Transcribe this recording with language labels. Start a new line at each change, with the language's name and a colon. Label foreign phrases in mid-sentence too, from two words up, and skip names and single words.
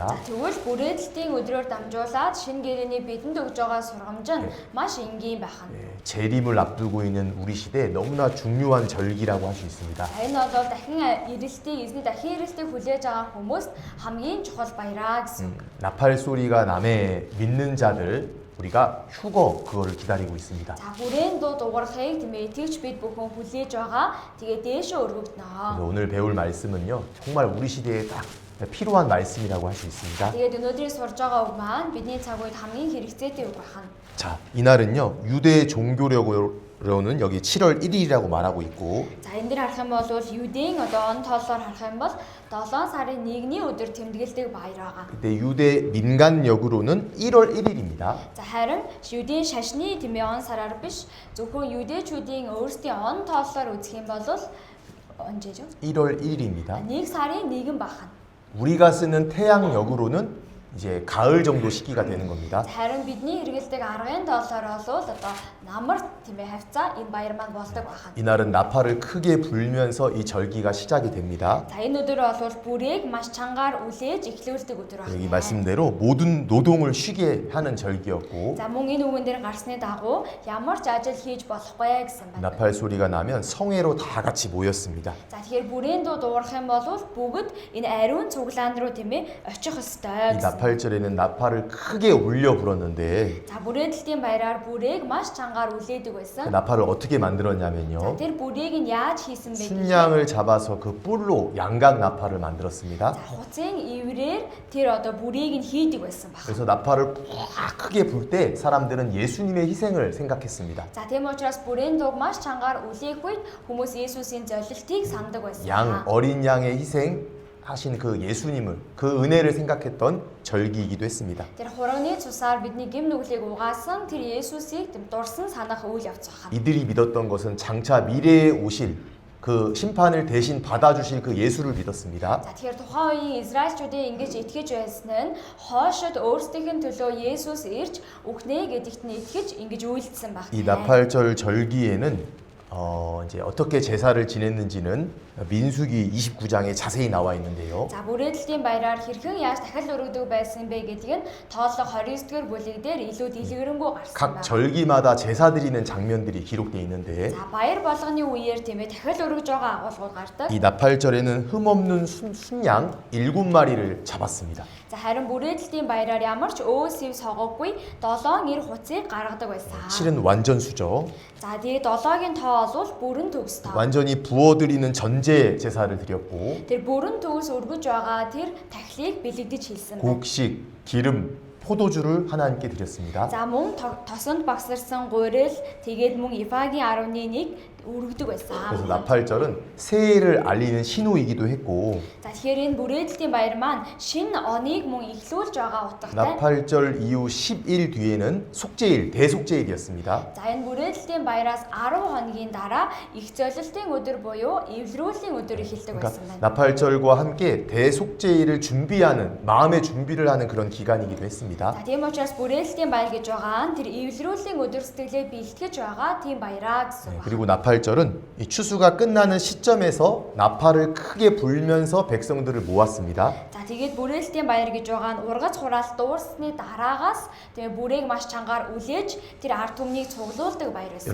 Mongolian: Тэгвэл бүрээдэлийн өдрөөр дамжуулаад шинэ гэрээний бидэнд өгж байгаа сургамж нь маш энгийн байх нь.
Korean: 재림을 앞두고 있는 우리 시대에 너무나 중요한 절기라고 할 수 있습니다.
Mongolian: Энэ бол дахин эрэлтийг эзний дахин эрэлтийг хүлээж байгаа хүмүүст хамгийн чухал баяраа гэсэн.
Korean: 나팔 소리가 남에 믿는 자들 우리가 휴거 그거를 기다리고 있습니다.
Mongolian: За бүрээн дууд угарахыг тийм ээ итгэж бид бүхэн хүлээж байгаа. Тэгээ дээшээ өргөгдөнө.
Korean: 그래서 오늘 배울 말씀은요 정말 우리 시대에 딱 필요한 말씀이라고 할 수 있습니다.
Mongolian: Тэгээд өнөөдрийн сурж байгаа үг маань бидний цаг үед хамгийн хэрэгцээтэй үг байна.
Korean: 자, 이날은요 유대 종교력으로는 여기 7월 1일이라고 말하고 있고
Mongolian: За энэ дэр харах юм бол Юдийн одоо он тоолоор харах юм бол 7 сарын 1-ний өдөр тэмдэглэдэг баяр байгаа.
Korean: 근데 유대 민간력으로는 1월 1일입니다.
Mongolian: За харин Юдийн шашны тийм ээ он сараар биш зөвхөн Юдэчүүдийн өөрсдийн он тоолоор үзэх юм бол 언제죠?
Korean: 1월 1일입니다.
Mongolian: 1 сарын 1 байна.
Korean: 우리가 쓰는 태양력으로는 이제 가을 정도 시기가 되는 겁니다.
Mongolian: Харин бидний хэрэгэлдэг аргын тоолоор бол одоо намар тийм ээ хавцаа энэ баяр маань болдог байна.
Korean: 이날은 나팔을 크게 불면서 이 절기가 시작이 됩니다.
Mongolian: За энэ өдөр бол бүрийг маш чангаар үлээж эхлүүлдэг өдөр байна.
Korean: 여기 말씀대로 모든 노동을 쉬게 하는 절기였고
Mongolian: За мөн энэ үгэн дээр гарсны дагуу ямар ч ажил хийж болохгүй гэсэн байна.
Korean: 나팔 소리가 나면 성회로 다 같이 모였습니다.
Mongolian: За тэгэхээр бүрийн дуу дуурах юм бол бүгд энэ ариун цуглаан руу тийм ээ очих ёстой.
Korean: 이 나팔절에는 나팔을 크게 울려 불었는데
Mongolian: За бүрээдэлийн баяраар бүрийг маш чангаар үлээдэг
Korean: 그
Mongolian: байсан.
Korean: 나팔을 어떻게
Mongolian: За
Korean: 만들었냐면요.
Mongolian: тэр бүрийг нь яаж хийсэн бэ гэхээр
Korean: 순양을 잡아서 그 뿔로 양각 나팔을 만들었습니다.
Mongolian: за хуцын иврээр тэр одоо бүрийг нь хийдэг байсан баг.
Korean: 그래서 나팔을 팍 크게 불 때 사람들은 예수님의 희생을 생각했습니다.
Mongolian: За тийм учраас бүрийн дууг маш чангаар үлээх үед хүмүүс Есүсийн золилтыг сандаг байсан.
Korean: 양 어린 양의 희생 하신 그 예수님을 그 은혜를 생각했던 절기이기도 했습니다.
Mongolian: Тэр хурагны цусаар бидний гэм нүглийг угаасан тэр Есүсийг тэм дурсан санах үйл явц байна.
Korean: 이들이 믿었던 것은 장차 미래에 오실 그 심판을 대신 받아주실 그 예수를 믿었습니다.
Mongolian: За тэгэхээр тухайн үеийн Израильчүүдийн ингэж итгэж байсан нь хоошид өөрсдийнх нь төлөө Есүс ирж өгнэ гэдэгт нь итгэж ингэж үйлдсэн баг.
Korean: 이 나팔절 절기에는 이제 어떻게 제사를 지냈는지는 민수기 29장에 자세히 나와 있는데요.
Mongolian: За бүрээдэлийн баяраар хэрхэн яаж дахил өргөдөг байсан бэ гэдгийг нь тооллого 29-р бүлэг дээр илүү дэлгэрэнгүй гарсан
Korean: 각
Mongolian: байна.
Korean: 절기마다 제사 드리는 장면들이 기록되어 있는데
Mongolian: За баяр болгоны үеэр тийм ээ дахил өргөж байгаа агуулгууд гардаг.
Korean: 이 나팔절에는 흠없는 순양 7마리를 잡았습니다.
Mongolian: За харин бүрээдэлийн баяраар ямар ч өөсөв согоогүй 7 эр хуцыг гаргадаг байсан.
Korean: 7은 완전수죠.
Mongolian: За тэгээд 7-гийн тоо бол бүрэн төгс тоо.
Korean: 완전히 부어드리는 전제 제사를 드렸고
Mongolian: Тэр бүрэн төгс өргөж байгаа тэр тахлыг бэлэгдэж хэлсэн байна.
Korean: 곡식, 기름, 포도주를 하나님께 드렸습니다.
Mongolian: За мөн тосонд багсарсан гурил тэгээд мөн Ифагийн 10-1 өргөдөг байсан.
Korean: 그래서 나팔절은 새해를 알리는 신호이기도 했고
Mongolian: За тэгэхээр энэ бүрээдэлийн баяр маань шинэ оныг мөн эхлүүлж байгаа утгатай.
Korean: 나팔절 이후 10일 뒤에는 속죄일, 대속죄일이었습니다.
Mongolian: За энэ бүрээдэлийн баяраас 10 хоногийн дараа их золилтын өдөр буюу эвлэрүүлийн өдөр эхэлдэг байсан
Korean: 그러니까
Mongolian: байна.
Korean: 나팔절과 함께 대속죄일을 준비하는 마음의 준비를 하는 그런 기간이기도 했습니다.
Mongolian: За тийм учраас бүрээдэлийн баяр гэж байгаа нь тэр эвлэрүүлийн өдөр сэтгэлээ бэлтгэж байгаа тийм баяраа гэсэн байна.
Korean: 그리고 나팔절은 이 추수가 끝나는 시점에서 나팔을 크게 불면서 백성들을 모았습니다.
Mongolian: За тэгээд бүрээлтийн баяр гэж байгаа нь ургац хураалт дуурсны дараагаас тэгээ бүрийг маш чангаар үлээж тэр ард түмнийг цуглуулдаг баяр байсан.